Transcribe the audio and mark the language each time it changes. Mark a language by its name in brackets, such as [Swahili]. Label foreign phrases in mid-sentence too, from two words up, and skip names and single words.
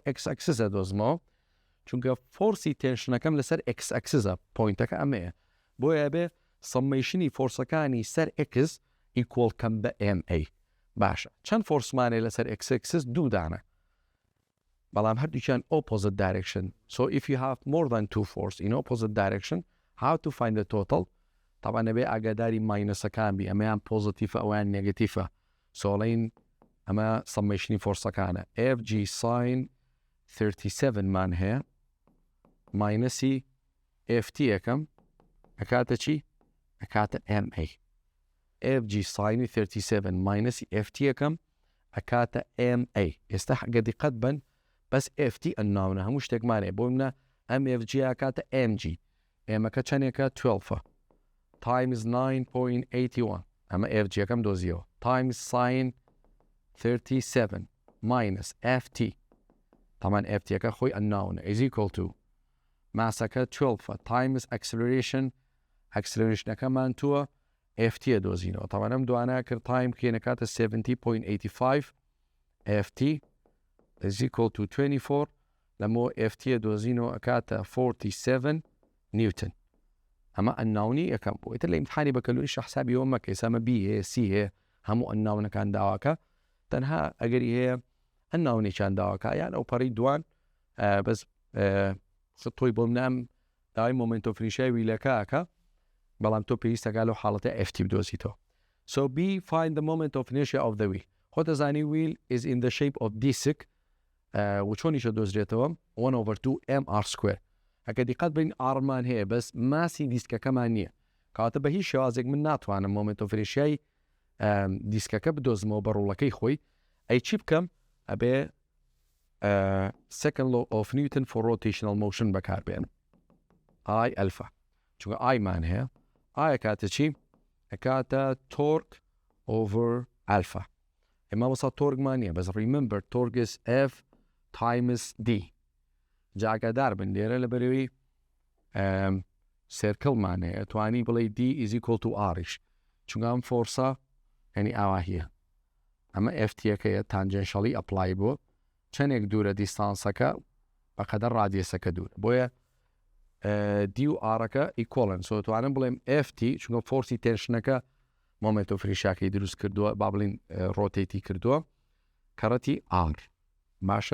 [English] x axisە [Central Kurdish] دۆزمەوە چونکە فۆرسی تێنشنەکەم لەسەر [English] x axisە [Central Kurdish] پۆینتەکە ئەمەیە بۆیە بێ سەمێشنی فۆرسەکانی سەر [English] x equal [Central Kurdish] کەم بە MA باشە چەند فۆرسمانێ لەسەر [English] x axis [Central Kurdish] دوو دانە بەڵام هەردووکیان [English] opposite direction so if you have more than two force in opposite direction how to find the total [Central Kurdish] طبعا نەبێ ئاگاداری ماینەسەکان بی ئەمەیان پۆزیتیفە ئەویان نێگەتیفە سۆڵین ئەمە سەمێشنی فۆرسەکانە [English] FG sin 37 [Central Kurdish] مان هەیە ماینەسی FT یەکەم ئەکاتە چی؟ ئەکاتە MA FG ساینی 37 [English] minus FT [Central Kurdish] یەکەم ئەکاتە MA ئێستا حەگە دیقەت بن بەس FT ئەناونە هەموو شتێکمانێ بۆ منە MFG ئەکاتە MG ئێمەکە چەندێکە [English] 12 times 9.81 [Central Kurdish] ئەمە FG یەکەم دۆزیەوە [English] times sin 37 minus FT [Central Kurdish] طبعا FT یەکە خۆی ئەناونە [English] is equal [Central Kurdish] to ماسەکە [English] 12 times acceleration [Central Kurdish] تووە FT دۆزینەوە طبعا ئەم دوانە کرد تایم کێنەکاتە 70.85 [English] FT is equal to 24 [Central Kurdish] لەمۆ FT دۆزینەوە ئەکاتە 47 نیوتن ئەمە ئەناونی یەکەم بۆ ئیتر لە ئیمتحانی بەکەلوونی حسابی ئەوە مەکە ئێستا بی هەیە سی هەیە هەموو ئەناونەکان داواکە تەنها ئەگەری هەیە ئەناونێکیان داواکە یان ئەو پەڕی دوان بەس تۆی بۆ منام داوای [English] moment of inertia [Central Kurdish] ویلەکەکە بەڵام تۆ پێویستەکە لەو حاڵەتە FT بدۆزیتەوە [English] so B find the moment of inertia of the [Central Kurdish] wheel خۆ دەزانی [English] wheel is in the shape of disc [Central Kurdish] و چۆنیشە دۆزرێتەوە [English] 1/2 mr square [Central Kurdish] ئەگە دیقەت بین ئارمان هەیە بەس ماسی دیسکەکەمان نییە کاتە بە هیچ شێوازێک من ناتوانم [English] moment of inertia [Central Kurdish] دیسکەکە بدۆزمەوە بە ڕوڵەکەی خۆی ئەی چی بکەم ئەبێ [English] second law of Newton for rotational motion [Central Kurdish] بەکاربێن [English] I alpha [Central Kurdish] چونکە I مان هەیە I ئەکاتە چی؟ ئەکاتە [English] torque over alpha [Central Kurdish] ئێمە وەسا تۆرگمان نییە بەس [English] remember torque is F times D [Central Kurdish] جاگەدار بن لێرە لە بەرەوەی سێرکڵمان هەیە توانی بڵێ [English] D is equal to Rش [Central Kurdish] چونکە ئەم فۆرسە یعنی ئاوا هیە ئەمە FT یەکەیە تانجێنشەڵی ئەپلای بووە چەندێک دوورە دیستانسەکە بەقەدەر ڕادیەسەکە دوورە بۆیە D و Rەکە ئیکۆڵن سۆ توانم بڵێم FT چونکە فۆرسی تێنشنەکە مۆمنتۆ فریشاکەی دروست کردووە با بڵین ڕۆتێتی کردووە کەڕەتی R باشە